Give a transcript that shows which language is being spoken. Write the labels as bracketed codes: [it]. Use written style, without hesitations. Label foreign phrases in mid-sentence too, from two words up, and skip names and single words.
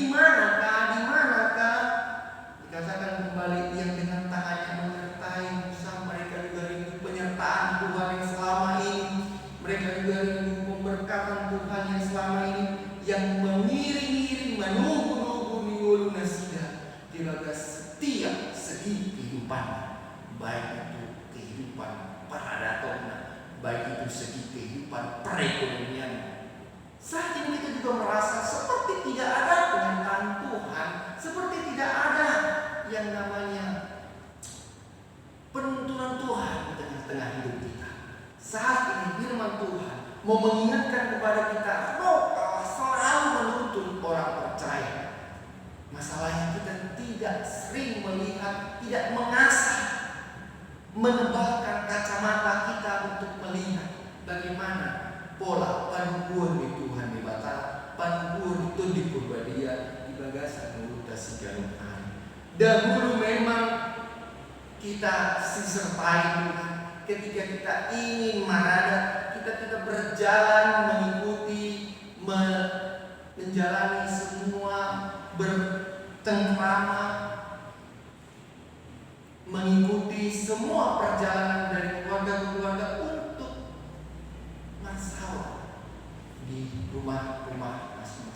[id] manakah, dikatakan kembali yang dengan tangannya menyertai Musa, mereka juga rindu penyertaan Tuhan yang selama ini, mereka juga rindu pemberkatan Tuhan yang selama ini, yang mengiring-iring, menunggu-nunggu [bbc] di hulu nasidah di bagas [id] setiap segi kehidupan, baik itu kehidupan peradaban, baik itu segi kehidupan perekonomian. Saat ini kita juga merasa seperti tidak ada penyertaan Tuhan, seperti tidak ada yang namanya penuntunan Tuhan di tengah-tengah hidup kita. Saat ini firman Tuhan mau mengingatkan kepada kita, roh Allah selalu menuntun orang percaya. Masalahnya kita tidak sering melihat, tidak mengasah, menebalkan kacamata kita untuk melihat bagaimana pola panubuan di Tuhan di Batak, panubuan itu di Purbadia, di Bagasan, Nuruta, Sigarung Hari. Dahulu memang kita disertai Tuhan. Ketika kita ingin marada, kita berjalan mengikuti, menjalani semua bertengkrama, mengikuti semua perjalanan dari keluarga ke keluarga untuk masalah di rumah-rumah masing-masing.